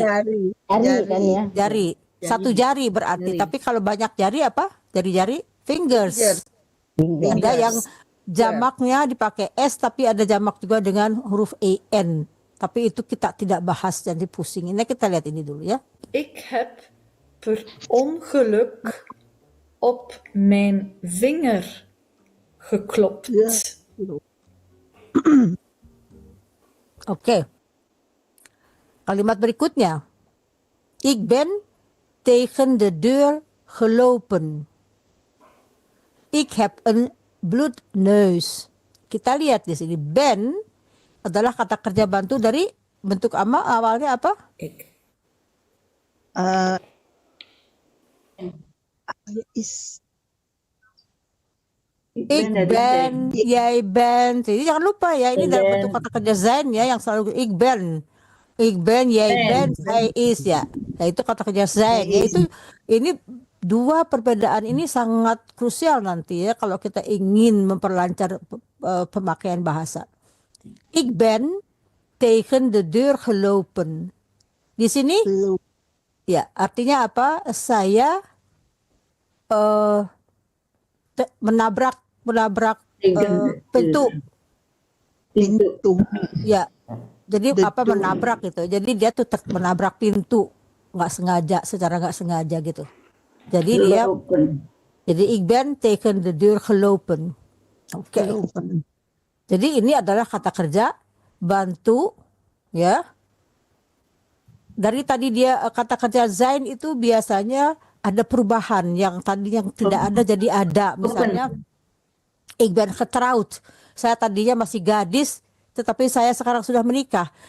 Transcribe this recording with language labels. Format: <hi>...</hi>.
<id>Jari kan ya? Jari. Satu jari berarti. Tapi kalau banyak jari apa? Jari-jari fingers. Ada yang jamaknya dipakai S, tapi ada jamak juga dengan huruf EN. Tapi itu kita tidak bahas, jadi pusing. Ini kita lihat ini dulu ya.</id> <nl>Ik heb per ongeluk op mijn vinger geklopt.</nl> <id>Oke. Kalimat berikutnya.</id> <nl>Ik ben tegen de deur gelopen. Ik heb een bloedneus.</nl> <id>Kita lihat di sini, ben adalah kata kerja bantu dari bentuk awalnya apa?</id> <nl>Ik ben, jij bent.</nl> <id>Jadi jangan lupa ya, ini dalam bentuk kata kerja zijn ya, yang selalu</id> <nl>ik ben, jij bent, hij is</nl> <id>ya. Nah itu kata kerja zijn. Yaitu ini dua perbedaan ini sangat krusial nanti ya kalau kita ingin memperlancar pemakaian bahasa.</id> <nl>Ik ben tegen de deur gelopen.</nl> <id>Di sini ya artinya apa? Saya menabrak pintu. Ya. Jadi apa menabrak gitu. Jadi dia tuh menabrak pintu secara nggak sengaja gitu. Jadi jadi</id> <nl>ik ben tegen de deur gelopen. Oke.</nl> <id>Jadi ini adalah kata kerja bantu ya. Dari tadi dia kata kerja zijn itu biasanya ada perubahan yang tadi yang tidak ada jadi ada. Misalnya</id> <nl>ik ben getrouwd.</nl> <id>Saya tadinya masih gadis tetapi saya sekarang sudah menikah.</id>